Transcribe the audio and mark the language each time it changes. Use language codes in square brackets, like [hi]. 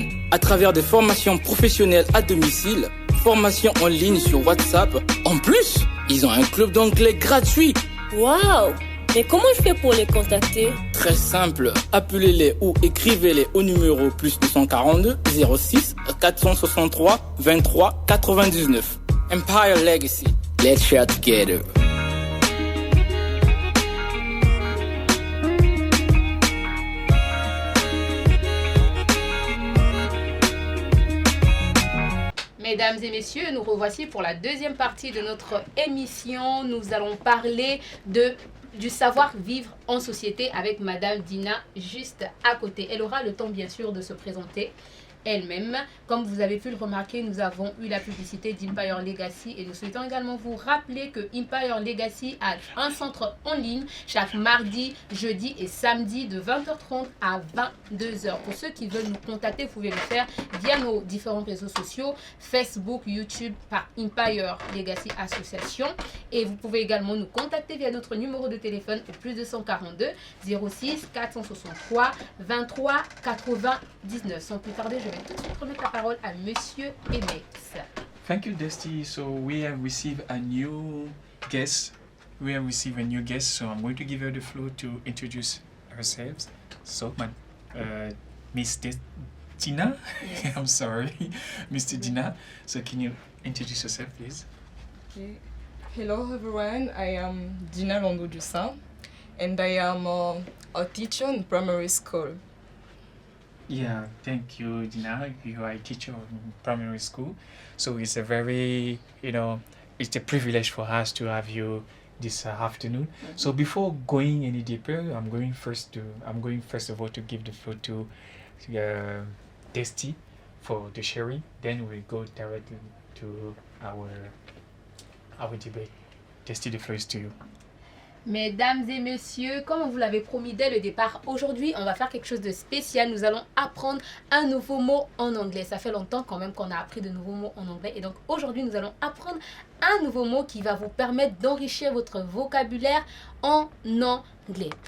[fr] À travers des formations professionnelles à domicile, formations en ligne sur WhatsApp, En plus, ils ont un club d'anglais gratuit. Waouh! Mais comment je fais pour les contacter? Très simple, appelez-les ou écrivez-les au numéro plus 242 06 463 23 99. [en] Empire Legacy, let's share together. [fr] Mesdames et messieurs, nous revoici pour la deuxième partie de notre émission. Nous allons parler du savoir-vivre en société avec Madame Dyna juste à côté. Elle aura le temps bien sûr de se présenter elle-même. Comme vous avez pu le remarquer, nous avons eu la publicité d'Empire Legacy et nous souhaitons également vous rappeler que Empire Legacy a un centre en ligne chaque mardi, jeudi et samedi de 20h30 à 22h. Pour ceux qui veulent nous contacter, vous pouvez le faire via nos différents réseaux sociaux, Facebook, YouTube par Empire Legacy Association, et vous pouvez également nous contacter via notre numéro de téléphone au plus 242 06 463 23 99. Sans plus tarder, je vais tout de suite remettre la parole à Monsieur Emex. [en] Thank you, Dusty. So we have received a new guest. So I'm going to give her the floor to introduce herself. So, Miss Dyna. Yes. I'm sorry, Mr. Dyna. So can you introduce yourself, please? Okay. Hello everyone, I am Dyna Longo-Dusin and I am a teacher in primary school. Yeah, thank you, Dyna. You are a teacher in primary school, so it's a very, it's a privilege for us to have you this afternoon. So before going any deeper, I'm going first of all to give the floor to Dusty for the sharing. Then we'll go directly to our debate. Dusty, the floor is to you. [fr] Mesdames et messieurs, comme on vous l'avait promis dès le départ, aujourd'hui on va faire quelque chose de spécial. Nous allons apprendre un nouveau mot en anglais. Ça fait longtemps quand même qu'on a appris de nouveaux mots en anglais. Et donc aujourd'hui nous allons apprendre un nouveau mot qui va vous permettre d'enrichir votre vocabulaire en anglais.